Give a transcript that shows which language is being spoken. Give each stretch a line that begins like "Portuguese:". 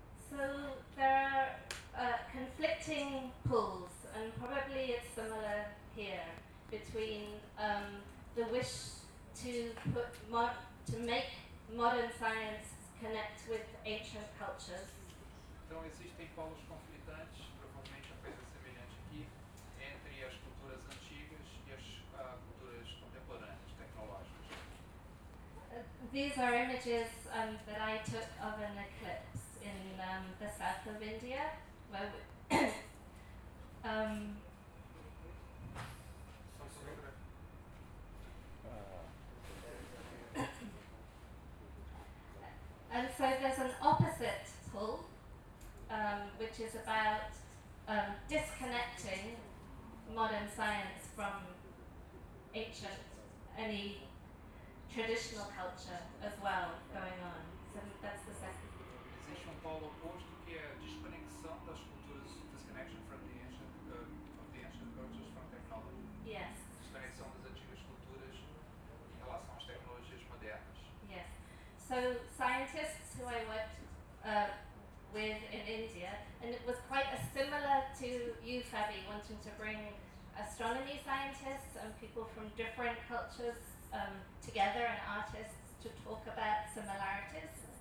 English: So there are conflicting pulls, and probably it's similar here, between the wish to put to make modern science connect with ancient cultures.
Portuguese: Então existem polos conflitantes, provavelmente a coisa semelhante aqui, entre as culturas antigas e as culturas contemporâneas, tecnológicas.
English: These are images that I took of an eclipse in the south of India, where we and so there's an opposite pull, which is about disconnecting modern science from ancient, any traditional culture as well going on. So that's the second.
Portuguese: Existe polo oposto, que é a desconexão das culturas,
English: disconnection from the ancient cultures, from technology. Yes.
Portuguese: Desconexão das antigas culturas em relação às tecnologias modernas.
English: Yes. So scientists who I worked with in India, and it was quite a similar to you, Fabi, wanting to bring astronomy scientists and people from different cultures together, and artists, to talk about similarities.